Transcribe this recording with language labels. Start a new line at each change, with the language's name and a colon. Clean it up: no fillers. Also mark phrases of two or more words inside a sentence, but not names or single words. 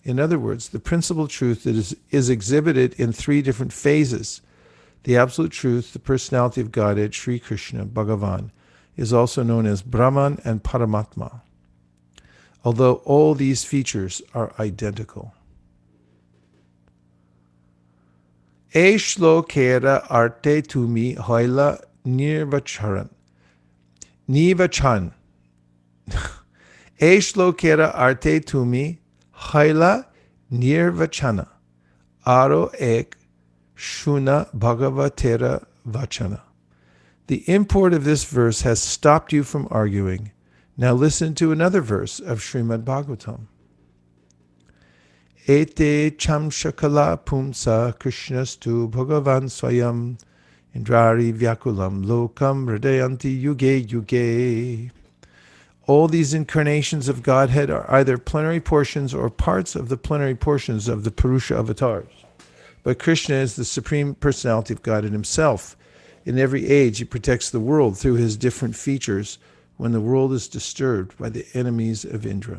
English: In other words, the principal truth that is exhibited in three different phases. The absolute truth, the personality of Godhead, Sri Krishna, Bhagavan, is also known as Brahman and Paramatma, although all these features are identical.
Bangla: এ শ্লোকের অর্থে তুমি হইলা নির্বচন. Nivachan. এ শ্লোকের অর্থে তুমি হইলা নির্বচন. আর এক শুন ভাগবতের বচন.
English: The import of this verse has stopped you from arguing. Now listen to another verse of Srimad Bhagavatam.
Sanskrit: एते चांशकलाः पुंसः कृष्णस्तु भगवान् स्वयम् इन्द्रारि व्याकुलं लोकं मृडयन्ति युगे युगे.
English: All these incarnations of Godhead are either plenary portions or parts of the plenary portions of the Purusha avatars. But Krishna is the Supreme Personality of Godhead himself. In every age, he protects the world through his different features when the world is disturbed by the enemies of Indra.